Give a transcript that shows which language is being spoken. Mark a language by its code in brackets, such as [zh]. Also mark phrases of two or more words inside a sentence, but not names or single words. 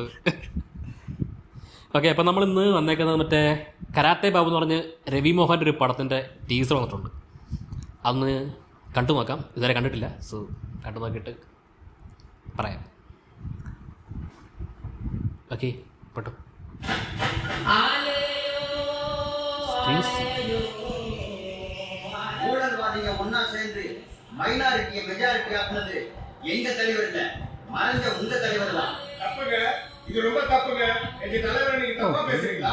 [ml] ഓക്കെ, അപ്പം നമ്മൾ ഇന്ന് വന്നേക്കുന്നത് മറ്റേ കരാത്തെ ബാബു എന്ന് പറഞ്ഞ് രവി മോഹൻ്റെ ഒരു പടത്തിൻ്റെ ടീസർ വന്നിട്ടുണ്ട്. അതൊന്ന് കണ്ടു നോക്കാം. ഇതുവരെ കണ്ടിട്ടില്ല. സോ കണ്ടു നോക്കിയിട്ട് പറയാം. ഓക്കെ, പെട്ടു. [ta] ஊழல்வாதிங்க ஒன்னா சேர்ந்து மைனாரிட்டியை மெஜாரிட்டி ஆக்குனது எங்க தலைவர் இல்ல, மறைஞ்ச உங்க தலைவர் தான். தப்புங்க, இது ரொம்ப தப்புங்க. எங்க தலைவரை நீங்க தப்பா பேசுறீங்களா?